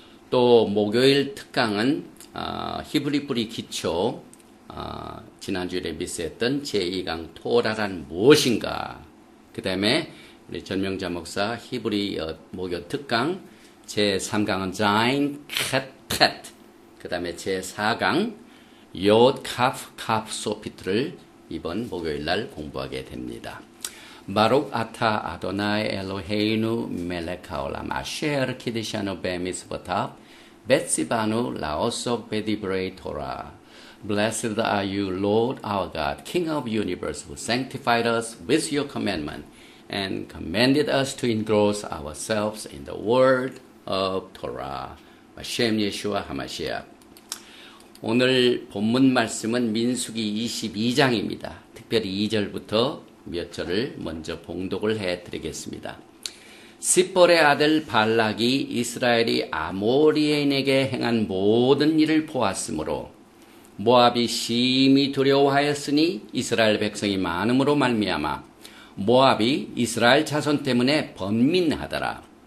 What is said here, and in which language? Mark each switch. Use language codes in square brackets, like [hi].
[ko] 또 목요일 특강은 히브리 뿌리 기초, 지난주에 미스했던 제2강 토라란 무엇인가, 그 다음에 우리 전명자 목사 히브리 목요 특강 제3강은 자인 캣, 그 다음에 제4강 욤 카프 소피트를 이번 목요일 날 공부하게 됩니다. [he] 바룩 아타 아도나이 엘로헤이누 멜렉 하올람 아셰르 키디샤누 베 미스보탑 베tsi바누 라오소 베디브레이 토라. [en] Blessed are you, Lord our God, King of the universe, who sanctified us with your commandment and commanded us to engross ourselves in the word of Torah. [he] 셴 예슈아 하마시아. [ko] 오늘 본문 말씀은 민수기 22장입니다. 특별히 2절부터 몇 절을 먼저 봉독을 해드리겠습니다. 싯볼의 아들 발락이 이스라엘이 아모리인에게 행한 모든 일을 보았으므로 모압이 심히 두려워하였으니 이스라엘 백성이 많음으로 말미암아 모압이 이스라엘 자손 때문에 번민하더라.